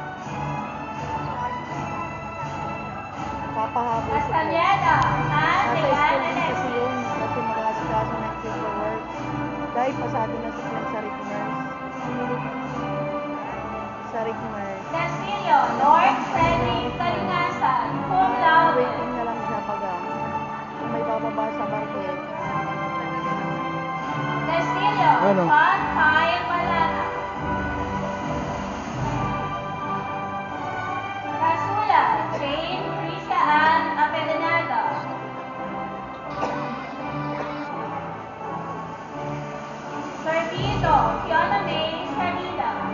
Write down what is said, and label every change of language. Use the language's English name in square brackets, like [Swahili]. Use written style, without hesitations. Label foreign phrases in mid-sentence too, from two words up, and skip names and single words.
[Filipino] Papahabol ko. Castaneda Ann Nasa Leanne school din kasi Alexis. yun. Kasi mag-aasikaso ng paperwork. Dahil pasado na sa sa Rick Nurse. Sa Rick Nurse. Cecilio Lord Frederick Kalingasan, [Latin] cum laude. [Filipino] Waiting na lang siya pag kung may bababa sa barko. Cecilio Ano? John Kyle Malana. Casula Jane Tricia Ann Apedenaga. Servido Fiona May Sarita.